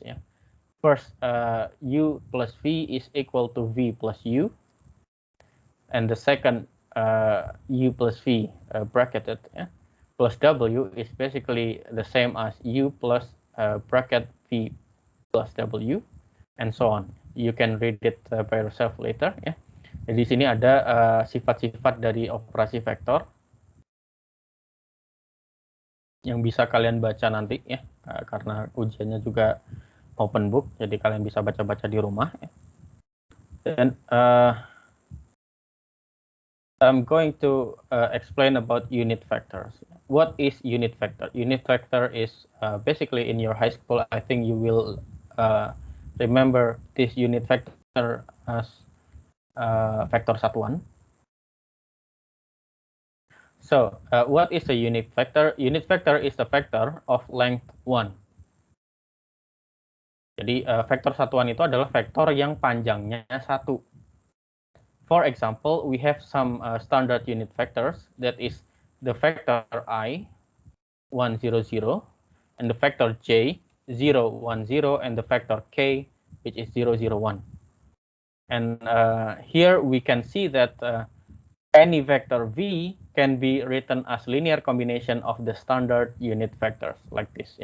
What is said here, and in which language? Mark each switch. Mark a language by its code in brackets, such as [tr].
[en] Yeah, first, u plus v is equal to v plus u, and the second, u plus v bracketed, yeah, plus w is basically the same as u plus bracket v plus w. And so on. You can read it by yourself later. [id] Ya. Jadi di sini ada sifat-sifat dari operasi vektor yang bisa kalian baca nanti ya, karena ujiannya juga open book, jadi kalian bisa baca-baca di rumah. Ya. Dan [en] I'm going to explain about unit vectors. What is unit vector? Unit vector is basically in your high school. I think you will remember this unit vector as vector satuan. So, what is a unit vector? Unit vector is the vector of length 1. [id] Jadi, vektor satuan itu adalah vektor yang panjangnya 1. [en] For example, we have some standard unit vectors, that is the vector I, 1, 0, 0, and the vector j, 0, 1, 0, and the vector k, which is 0, 0, 1. And here we can see that any vector v can be written as linear combination of the standard unit vectors, like this.